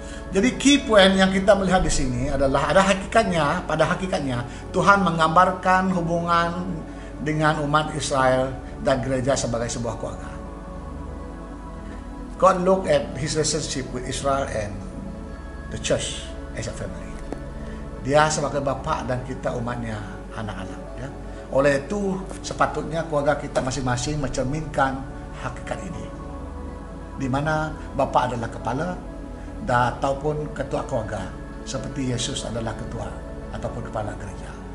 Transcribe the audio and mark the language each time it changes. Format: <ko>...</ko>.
<ms>Jadi key point yang kita melihat di sini adalah pada hakikatnya Tuhan menggambarkan hubungan dengan umat Israel dan gereja sebagai sebuah keluarga.</ms> <en>God look at his relationship with Israel and the church as a family.</en> <ms>Dia sebagai bapa dan kita umatnya, anak-anak, ya. Oleh itu sepatutnya keluarga kita masing-masing mencerminkan hakikat ini, di mana bapa adalah kepala ataupun ketua keluarga, seperti Yesus adalah ketua ataupun kepala gereja.</ms>